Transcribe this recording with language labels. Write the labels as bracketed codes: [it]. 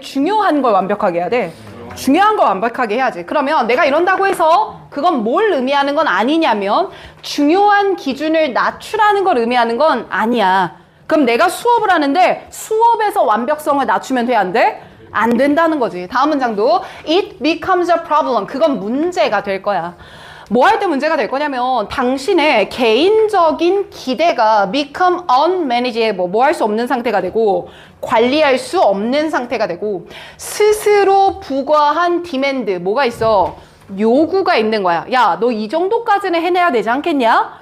[ko] 중요한 걸 완벽하게 해야 돼? 중요한 걸 완벽하게 해야지. 그러면 내가 이런다고 해서 그건 뭘 의미하는 건 아니냐면 중요한 기준을 낮추라는 걸 의미하는 건 아니야. 그럼 내가 수업을 하는데 수업에서 완벽성을 낮추면 돼? 안 돼? 안 된다는 거지. 다음 문장도 [en] It becomes a problem. [ko] 그건 문제가 될 거야. 뭐 할 때 문제가 될 거냐면 당신의 개인적인 기대가 [en] become unmanageable, [ko] 뭐 할 수 없는 상태가 되고 관리할 수 없는 상태가 되고 스스로 부과한 demand, 뭐가 있어? 요구가 있는 거야. 야, 너 이 정도까지는 해내야 되지 않겠냐?